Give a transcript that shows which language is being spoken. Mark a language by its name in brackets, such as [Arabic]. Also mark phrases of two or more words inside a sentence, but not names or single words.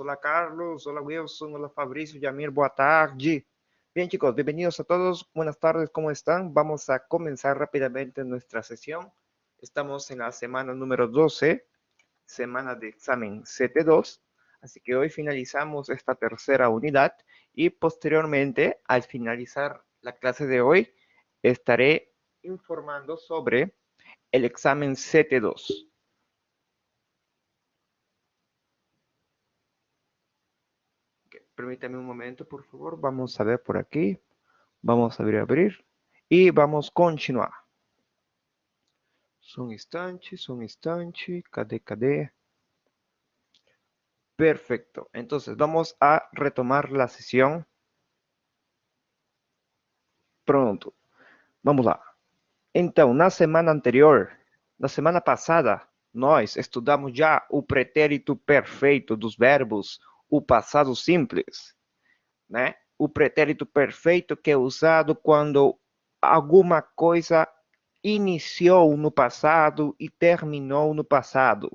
[Portuguese] Olá, Carlos, olá, Wilson, olá, Fabrício, Jamir, boa tarde. [Spanish] Bien, chicos, bienvenidos a todos, buenas tardes, ¿cómo están? Vamos a comenzar rápidamente nuestra sesión. Estamos en la semana número 12, semana de examen CT2, así que hoy finalizamos esta tercera unidad y posteriormente, al finalizar la clase de hoy, estaré informando sobre el examen CT2. Okay, permítame un momento, por favor. Vamos a ver por aquí. Vamos a abrir. Y vamos a continuar. [Portuguese] Só um instante. Cadê? [Spanish] Perfecto. Entonces, vamos a retomar la sesión. [Portuguese] Pronto. Vamos lá. Então, na semana anterior, na semana passada, nós estudamos já o pretérito perfeito dos verbos, o passado simples, né? O pretérito perfeito que é usado quando alguma coisa iniciou no passado e terminou no passado.